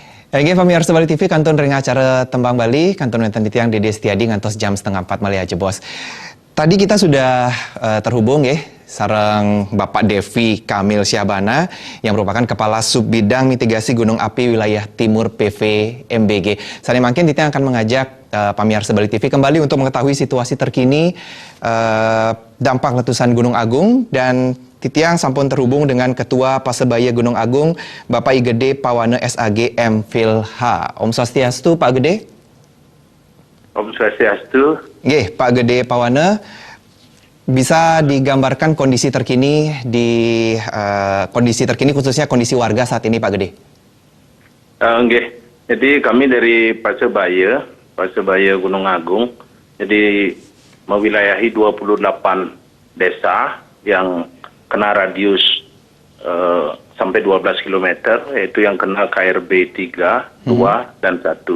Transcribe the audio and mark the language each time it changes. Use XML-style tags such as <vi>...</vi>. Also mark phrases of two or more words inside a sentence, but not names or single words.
<ban>Inggih pamirsa Bali TV kantun ring acara Tembang Bali, kantun wonten tiang Dede Setiadi ngantos jam 3:30 malih aja bos.</ban> <id>Tadi kita sudah terhubung ya sareng Bapak Devi Kamil Syahbana yang merupakan Kepala Subbidang Mitigasi Gunung Api Wilayah Timur PVMBG. Saat ini mungkin Titiang akan mengajak pamirsa Bali TV kembali untuk mengetahui situasi terkini dampak letusan Gunung Agung, dan</id> <ban>Titiang sampun</ban> <id>terhubung dengan Ketua Pasebaya Gunung Agung, Bapak I Gede Pawane SAG M Philha.</id> <ban>Om Swastiastu, Pak Gede. Om Swastiastu. Nggih, Pak Gede Pawane,</ban> <id>bisa digambarkan kondisi terkini khususnya kondisi warga saat ini, Pak Gede?</id> <ban>Nggih.</ban> <id>Jadi kami dari Pasebaya Gunung Agung, jadi mewilayahi 28 desa yang kena radius sampai 12 km, yaitu yang kena KRB 3, 2, dan 1.</id>